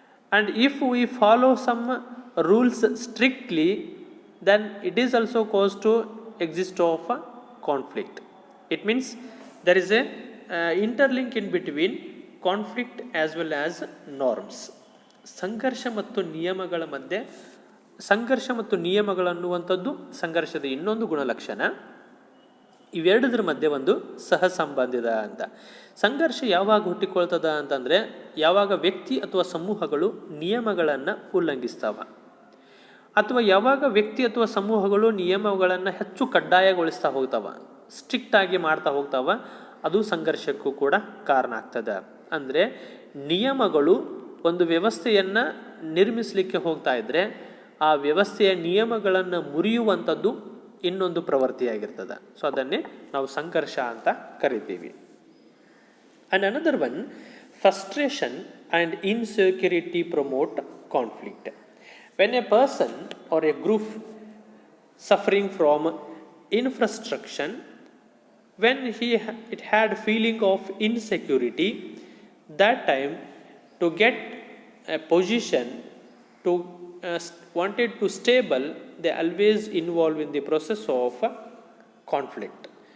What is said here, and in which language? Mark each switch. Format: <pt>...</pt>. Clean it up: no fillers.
<en>And if we follow some rules strictly, then it is also cause to exist of conflict. It means there is a interlink in between conflict as well as norms.</en> <kn>ಸಂಘರ್ಷ ಮತ್ತು ನಿಯಮಗಳ ಮಧ್ಯೆ ಸಂಘರ್ಷ ಮತ್ತು ನಿಯಮಗಳನ್ನುವಂಥದ್ದು ಸಂಘರ್ಷದ ಇನ್ನೊಂದು ಗುಣಲಕ್ಷಣ. ಇವೆರಡರ ಮಧ್ಯೆ ಒಂದು ಸಹ ಸಂಬಂಧಿದ ಅಂತ. ಸಂಘರ್ಷ ಯಾವಾಗ ಹುಟ್ಟಿಕೊಳ್ತದ ಅಂತಂದರೆ ಯಾವಾಗ ವ್ಯಕ್ತಿ ಅಥವಾ ಸಮೂಹಗಳು ನಿಯಮಗಳನ್ನು ಉಲ್ಲಂಘಿಸ್ತಾವ ಅಥವಾ ಯಾವಾಗ ವ್ಯಕ್ತಿ ಅಥವಾ ಸಮೂಹಗಳು ನಿಯಮಗಳನ್ನು ಹೆಚ್ಚು ಕಡ್ಡಾಯಗೊಳಿಸ್ತಾ ಹೋಗ್ತಾವ, ಸ್ಟ್ರಿಕ್ಟಾಗಿ ಮಾಡ್ತಾ ಹೋಗ್ತಾವ, ಅದು ಸಂಘರ್ಷಕ್ಕೂ ಕೂಡ ಕಾರಣ ಆಗ್ತದೆ. ಅಂದರೆ ನಿಯಮಗಳು ಒಂದು ವ್ಯವಸ್ಥೆಯನ್ನು ನಿರ್ಮಿಸಲಿಕ್ಕೆ ಹೋಗ್ತಾ ಇದ್ದರೆ ಆ ವ್ಯವಸ್ಥೆಯ ನಿಯಮಗಳನ್ನು ಮುರಿಯುವಂಥದ್ದು ಇನ್ನೊಂದು ಪ್ರವೃತ್ತಿಯಾಗಿರ್ತದೆ. ಸೊ ಅದನ್ನೇ ನಾವು ಸಂಘರ್ಷ ಅಂತ ಕರಿತೀವಿ.</kn> <en>And another one, frustration and insecurity promote conflict. When a person or a group suffering from infrastructure, when it had feeling of insecurity, that time to get a position, to wanted to stable, they always involve in the process of conflict.</en>